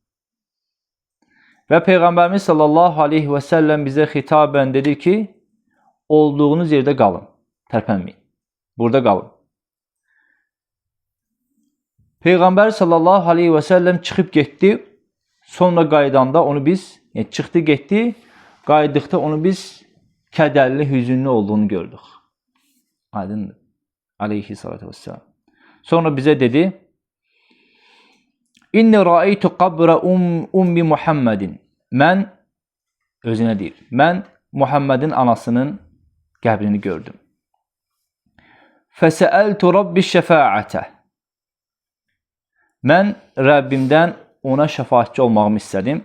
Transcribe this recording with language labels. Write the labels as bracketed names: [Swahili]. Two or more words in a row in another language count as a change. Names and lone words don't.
[Azerbaijani] Və Peyğəmbərimiz [Arabic] صلى الله عليه وسلم [Azerbaijani] bizə xitabən dedi ki, olduğunuz yerdə qalın, tərpənməyin, burada qalın. Peyğəmbər [Arabic] صلى الله عليه وسلم [Azerbaijani] çıxıb getdi, sonra qaydanda onu biz, çıxdı getdi, qayıtdıqda onu biz kədərli, hüzünlü olduğunu gördük. Aydındır. [Arabic] عليه الصلاة والسلام. [Azerbaijani] Sonra bize dedi, [Arabic] إني رأيت قبر أم محمد. [Azerbaijani] Mən, özünə deyir, mən Muhammedin anasının qəbrini gördüm. [Arabic] فسألت ربي شفاعة. [Azerbaijani] Mən Rəbbimdən ona şəfaatçi olmağımı istədim.